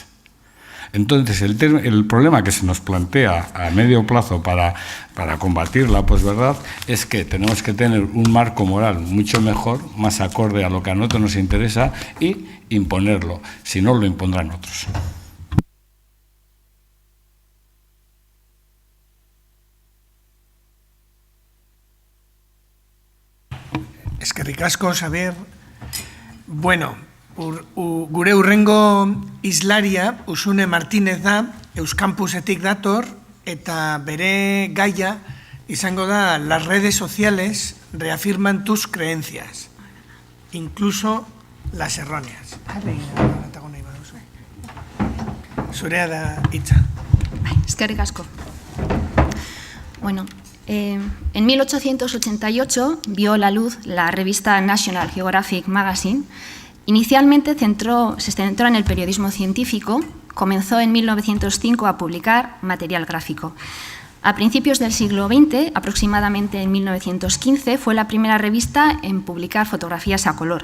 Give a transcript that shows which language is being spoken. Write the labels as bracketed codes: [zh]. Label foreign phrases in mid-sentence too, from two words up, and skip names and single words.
[es] Entonces, el problema que se nos plantea a medio plazo para combatir la posverdad es que tenemos que tener un marco moral mucho mejor, más acorde a lo que a nosotros nos interesa, y imponerlo. Si no, lo impondrán otros. [eu] Eskerrik asko, Xabier. Bueno, gure hurrengo islaria Usune Martínez da, Euskampusetik dator, eta bere gaia izango da [es] las redes sociales reafirman tus creencias, incluso las erróneas. [eu] Zurea da hitza. Eskerrik asko. [es] Bueno, en 1888 vio la luz la revista National Geographic Magazine. Inicialmente se centró en el periodismo científico, comenzó en 1905 a publicar material gráfico. A principios del siglo XX, aproximadamente en 1915, fue la primera revista en publicar fotografías a color.